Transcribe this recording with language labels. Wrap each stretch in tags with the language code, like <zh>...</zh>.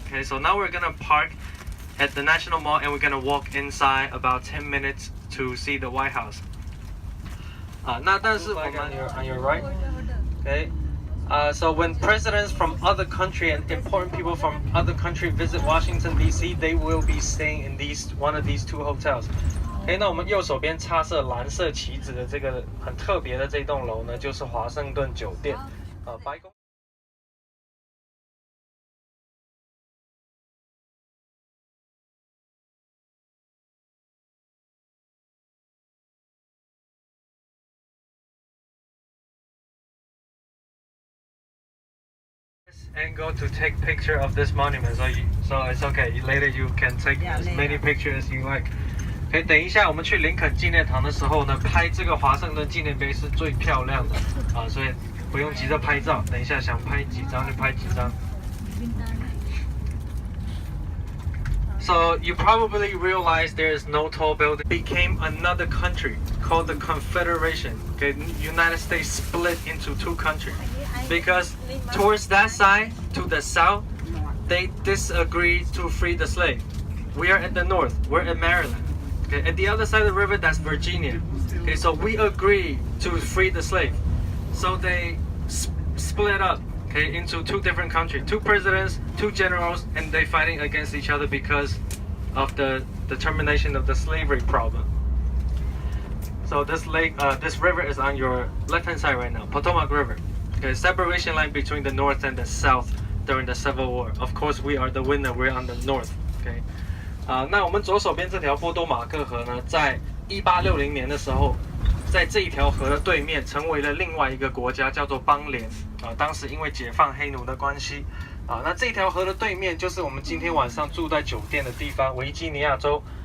<en>Okay, so now we're gonna park at the National Mall and we're gonna walk inside about 10 minutes to see the White House.</en> <zh>那但是我们</zh> <en>on your right, okay. So when presidents from other country and important people from other country visit Washington D.C., they will be staying in one of these 2 hotels.</en> <zh>OK， 那我们右手边插射蓝色旗子的这个很特别的这栋楼呢，就是华盛顿酒店。白宫。</zh> <en>Angle to take picture of this monument, so it's okay. Later you can take as many pictures as you like.</en> <zh>可以等一下，我们去林肯纪念堂的时候呢，拍这个华盛顿纪念碑是最漂亮的啊，所以不用急着拍照，等一下想拍几张就拍几张。</zh> <en>So you probably realize there is no tall building. It became another country called the Confederation. Okay, United States split into 2 countries. because towards that side, to the south, they disagree to free the slave. We are at the north, we're in Maryland. Okay, at the other side of the river, that's Virginia. Okay, so we agree to free the slave. So they split up, okay, into two different countries, two presidents, two generals, and they fighting against each other because of the termination of the slavery problem. So this river is on your left-hand side right now, Potomac River. Okay, separation line between the north and the south during the Civil War. Of course, we are the winner. We're on the north. Okay.</en> <zh>那我们左手边这条波多马克河呢，在1860年的时候，在这一条河的对面，成为了另外一个国家，叫做邦联。当时因为解放黑奴的关系，那这条河的对面就是我们今天晚上住在酒店的地方，维吉尼亚州。</zh>